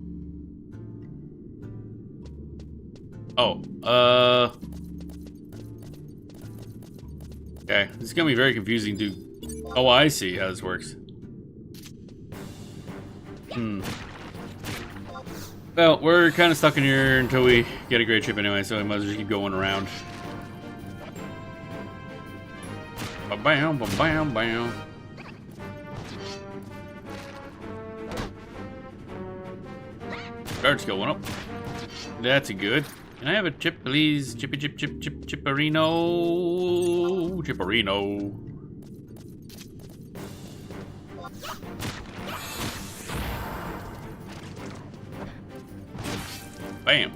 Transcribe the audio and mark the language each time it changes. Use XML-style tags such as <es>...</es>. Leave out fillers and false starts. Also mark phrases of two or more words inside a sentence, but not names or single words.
<en>Oh, okay, this is gonna be very confusing, dude. Oh, I see how this works. Well, we're kind of stuck in here until we get a great chip anyway, so we might as well just keep going around. Ba-bam, ba-bam, bam. Guard skill went up. That's a good. Can I have a chip, please? Chippy chip chip chip chipperino. Chipperino. Bam.</en>